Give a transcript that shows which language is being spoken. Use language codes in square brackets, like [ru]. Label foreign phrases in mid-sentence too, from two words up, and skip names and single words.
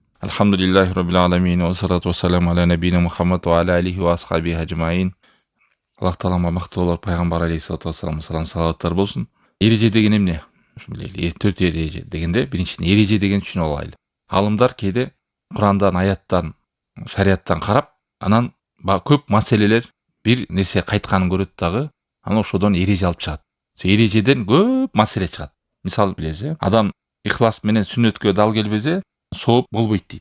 [ar] الحمد لله رب العالمين والصلاة والسلام على نبينا محمد وعلى آله وأصحابه أجمعين. [kk] Аллах Тағалаға мақтау олар пайғамбар [ar] عليه الصلاة والسلام [kk] салаваттар болсын. [ky] Ереже деген эмне? Төрт ереже дегенде, биринчиден ереже деген түшүнүп алайлы. Алымдар кейде Курандан, аяттан, шарияттан карап, анан көп маселелер бир нерсе кайтканын көрөт дагы, анан ошодон ереже алып чыгат. Ережеден көп маселе чыгат. Мисал билебиз, адам ихлас менен сүннөткө дал келбесе, сооп болбойт дейт.